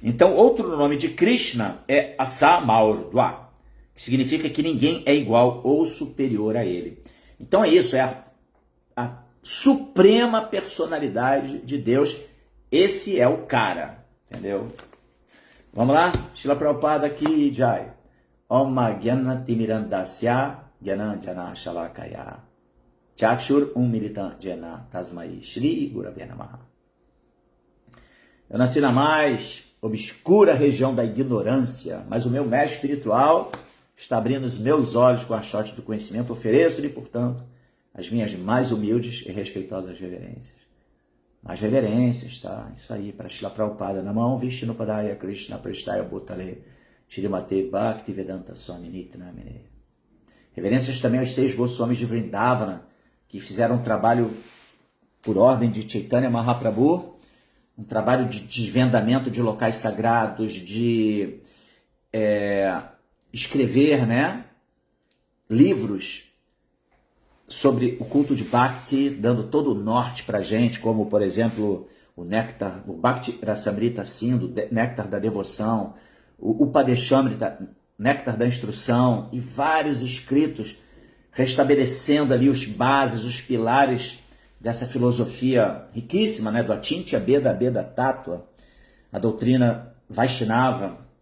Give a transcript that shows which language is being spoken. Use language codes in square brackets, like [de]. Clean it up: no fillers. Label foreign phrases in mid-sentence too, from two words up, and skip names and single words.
[pt] Então, outro nome de Krishna é Asamaurdva, que significa que ninguém é igual ou superior a ele. Então é isso, é a suprema personalidade de Deus. Esse é o cara, entendeu? Vamos lá? Srila Prabhupada aqui, Jai. [sa] Om Gyana Timirandasya Gyananjana Shalakaya Chakshur Militam Jena Tasmai Shri Gurave Namaha. [pt] Eu nasci na mais obscura região da ignorância, mas o meu mestre espiritual está abrindo os meus olhos com a sorte do conhecimento. Ofereço-lhe, portanto, as minhas mais humildes e respeitosas reverências. Mais reverências, tá? Isso aí, para Srila Prabhupada. [sa] Namah Vishnupadaya Krishna Prestaya Bhutale Shrimate Bhaktivedanta Swami Nityanamine. [pt] Reverências também aos 6 Goswamis de Vrindavana, que fizeram um trabalho por ordem de Chaitanya Mahaprabhu, um trabalho de desvendamento de locais sagrados, de escrever, né, livros sobre o culto de Bhakti, dando todo o norte para a gente, como, por exemplo, o Néctar, o Bhakti Rasamrita Sindhu, Néctar da Devoção, o Upadeshamrita, Néctar da Instrução, e vários escritos restabelecendo ali os bases, os pilares dessa filosofia riquíssima, né, do Achintya Beda Beda Tattva, a doutrina Vaishnava.